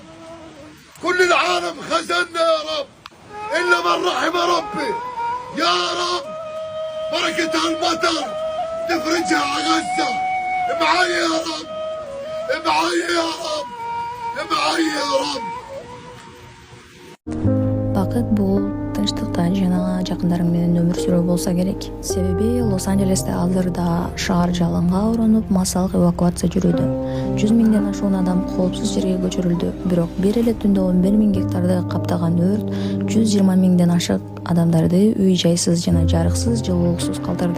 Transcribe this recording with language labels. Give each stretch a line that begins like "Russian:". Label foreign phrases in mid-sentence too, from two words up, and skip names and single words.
Arabic: كل العالم خزنا يا رب إلا من رحم ربي يا رب. بركة المطر تفرجها على غزة. معايا يا رب، معايا يا رب، معايا يا رب.
Kyrgyz: Бакыт бул тынчтыкта жана жакындарың менен өмүр сүрүү болсо керек. Себеби Лос-Анджелесте азырда шаар жалынга оронуп, массалык эвакуация жүрүүдө. 100 миңден ашуун адам коопсуз жерге көчүрүлдү. Бирок бир эле түндө 11 миң гектарды каптаган өрт 120 миңден ашык адамдарды үй-жайсыз жана жарыксыз, жылуулуксуз калтырды.